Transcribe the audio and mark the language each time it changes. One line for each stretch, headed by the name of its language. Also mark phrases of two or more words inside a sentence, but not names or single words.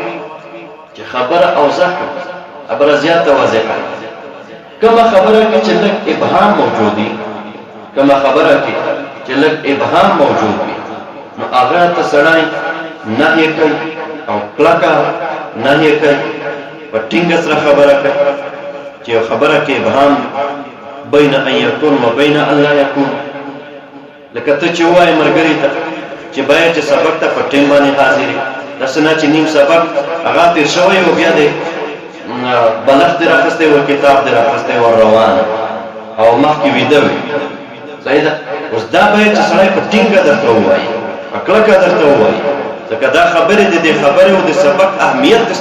Pashto: چې خبره اوضح خبره زیاته واضحه کما خبره کې چې لږ ابهام موجود وي کما خبره کې چې لږ ابهام موجود وي نو هغه ته سړی نهي کوي او کلکه نهي کوي په ټینګ سره خبره کوي چې خبره کې ابهام
Arabic: بین ان یکون و بین ان لا یکون
Pashto: لکه ته چې وایې ملګري ته چې باید چې سبق ته په ټیم باندې حاضرې داسې نه چې نیم سبق هغه تېر شوی و بیا دی بلغ دې راخستی و کتاب دې راخستی و روان او مخکې ویده وي صحیح ده اوس دا باید چې سړی په ټینګه درته ووایي په کلکه درته ووایي ځکه دا خبرې د دې خبرې او د سبق اهمیت دې